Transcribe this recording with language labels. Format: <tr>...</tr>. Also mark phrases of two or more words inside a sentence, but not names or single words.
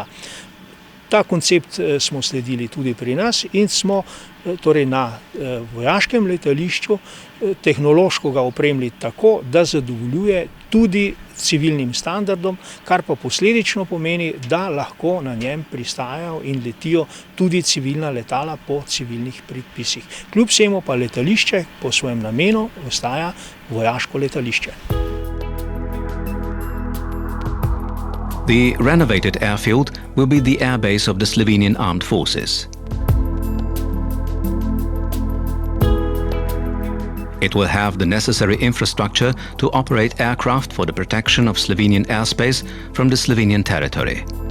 <sl>Ta koncept smo sledili tudi pri nas in smo torej na vojaškem letališču tehnološko ga opremili tako, da zadovoljuje tudi civilnim standardom, kar pa posledično pomeni, da lahko na njem pristajajo in letijo tudi civilna letala po civilnih predpisih. Kljub vsemu pa letališče po svojem namenu ostaja vojaško letališče.</sl> <en>The renovated airfield will be the airbase of the Slovenian Armed Forces. It will have the necessary infrastructure to operate aircraft for the protection of Slovenian airspace from the Slovenian territory.</en>